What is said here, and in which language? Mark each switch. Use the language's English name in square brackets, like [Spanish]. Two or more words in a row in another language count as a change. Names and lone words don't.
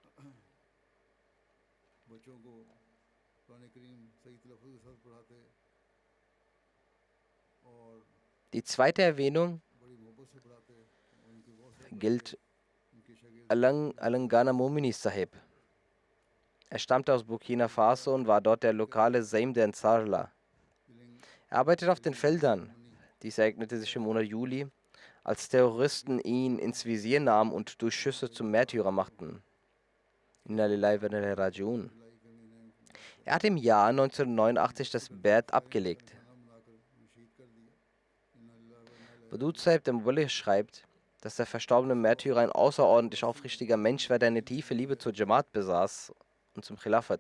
[German] Die zweite Erwähnung gilt Alangana Momini Sahib. Er stammte aus Burkina Faso und war dort der lokale Zaim der Ansarullah. Er arbeitete auf den Feldern. Dies ereignete sich im Monat Juli, als Terroristen ihn ins Visier nahmen und durch Schüsse zum Märtyrer machten. [Arabic] إنا لله وإنا إليه راجعون. [German] Er hat im Jahr 1989 das Bad abgelegt. Wadud Saib, der Muballigh, schreibt, dass der verstorbene Märtyrer ein außerordentlich aufrichtiger Mensch war, der eine tiefe Liebe zur Jamaat besaß und zum Khilafat.